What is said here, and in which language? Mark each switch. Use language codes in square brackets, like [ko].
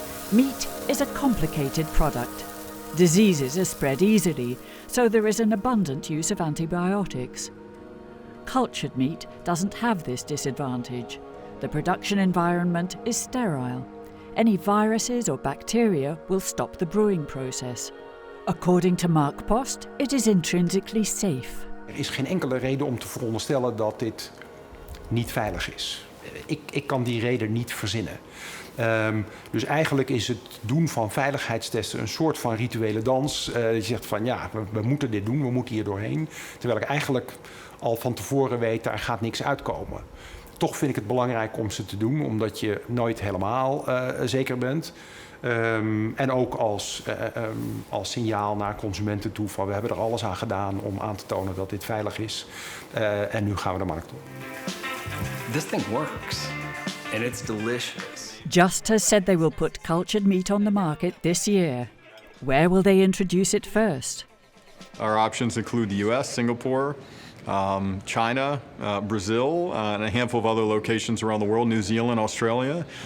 [en] Meat is a complicated product. Diseases are spread easily, so there is an abundant use of antibiotics. Cultured meat doesn't have this disadvantage. The production environment is sterile. Any viruses or bacteria will stop the brewing process. According to Mark Post, it is intrinsically safe. [nl] Er is geen enkele reden om te veronderstellen dat dit niet veilig is. Ik kan die reden niet verzinnen. Dus eigenlijk is het doen van veiligheidstesten een soort van rituele dans. Je zegt van ja, we moeten dit doen, we moeten hier doorheen. Terwijl ik eigenlijk al van tevoren weet, daar gaat niks uitkomen. Toch vind ik het belangrijk om ze te doen, omdat je nooit helemaal zeker bent. En ook als signaal naar consumenten toe van we hebben er alles aan gedaan om aan te tonen dat dit veilig is. En nu gaan we de markt op. [en] This thing works and it's delicious. Just has said they will put cultured meat on the market this year. Where will they introduce it first? Our options include the US, Singapore, China, Brazil, and a handful of other locations around the world, New Zealand, Australia.